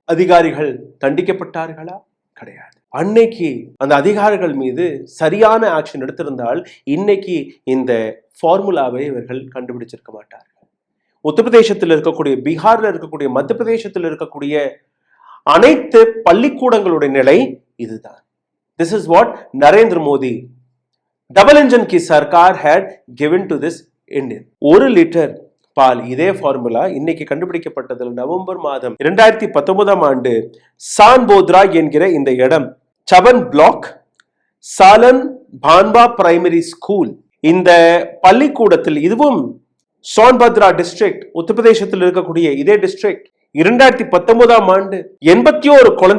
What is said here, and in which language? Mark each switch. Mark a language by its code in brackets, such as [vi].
[ta] அதிகாரிகள் தண்டிக்கப்பட்டார்களா? கிடையாது. அன்னைக்கு அந்த அதிகாரிகள் மீது சரியான ஆக்ஷன் எடுத்திருந்தால் இன்னைக்கு இந்த ஃபார்முலாவை இவர்கள் கண்டுபிடிச்சிருக்க மாட்டார்கள். உத்தரப்பிரதேசத்தில் இருக்கக்கூடிய, பீகார்ல இருக்கக்கூடிய, மத்திய பிரதேசத்தில் இருக்கக்கூடிய அனைத்து பள்ளிக்கூடங்களுடைய நிலை இதுதான். [en] This is what Narendra Modi double engine [hi] की सरकार [en] had given to this Indian. [ta] 1 litre பால் இதே ஃபார்முலா இன்னைக்கு கண்டுபிடிக்கப்பட்டதில் நவம்பர் மாதம் 2019 ஆண்டு சான்போத்ரா என்கிற இந்த இடம், seven black, salan Panba primary school, இந்த பள்ளிக்கூடத்தில், இதுவும் சோன்பத்ரா டிஸ்ட்ரிக்ட், உத்தரப்பிரதேசத்தில் இருக்கக்கூடிய இதே டிஸ்ட்ரிக்ட், 2019 ஆண்டு 81